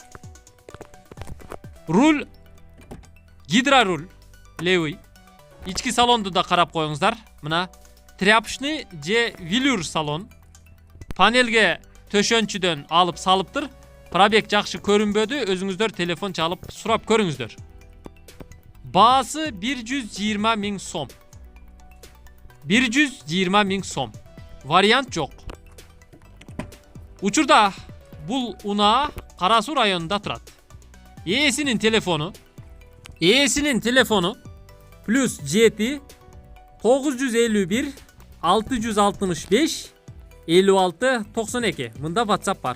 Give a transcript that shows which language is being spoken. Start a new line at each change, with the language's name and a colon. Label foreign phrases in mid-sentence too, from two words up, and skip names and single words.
Russian: Руль гидроруль, левый.
Kyrgyz: Ички салонду да карап коюңуздар. Мына тряпочный же
Russian: велюр салон.
Kyrgyz: Панелге төшөнчүдөн алып салыптыр. Пробег жакшы көрүнбөдү, өзүңүздөр телефон чалып сурап көрүңүздөр.
Uzbek: Baası 120 ming so'm. 120 ming so'm. Variant yok.
Kyrgyz: Учурда бул унаа Кара Суу районунда турат. Ээсинин телефону +7 951 665 56 92. Мында WhatsApp бар.